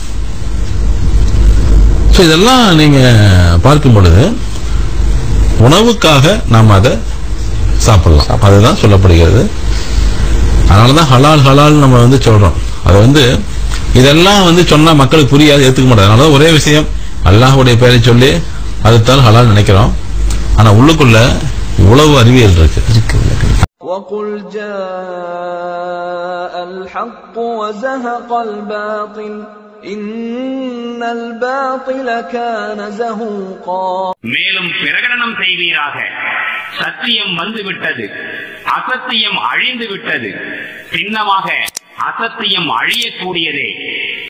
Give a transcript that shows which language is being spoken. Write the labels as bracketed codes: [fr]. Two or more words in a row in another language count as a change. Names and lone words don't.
[ta] இதெல்லாம் நீங்க பார்க்கும் பொழுது உணவுக்காக நாம் அதை சாப்பிடலாம், அதுதான் சொல்லப்படுகிறது. அதனாலதான் ஹலால் நம்ம சொல்றோம். அதை இதெல்லாம் சொன்னா மக்களுக்கு புரியாது, ஏத்துக்க மாட்டாங்க. அதனாலதான் ஒரே விஷயம், அல்லாஹ்வுடைய பெயரை சொல்லி அதுதான் ஹலால் நினைக்கிறோம். ஆனா உள்ளுக்குள்ள இவ்வளவு அறிவியல் இருக்கு. [ar] وَقُلْ جَاءَ الْحَقُّ وَزَهَقَ الْبَاطِلُ إِنَّ الْبَاطِلَ كَانَ زَهُوقًا. [ta] மேலும் பிரகடனம் செய்வீராக, சத்தியம் வந்துவிட்டது, அசத்தியம் அழிந்து விட்டது, சின்னமாக அசத்தியம் அழியக்கூடியதே.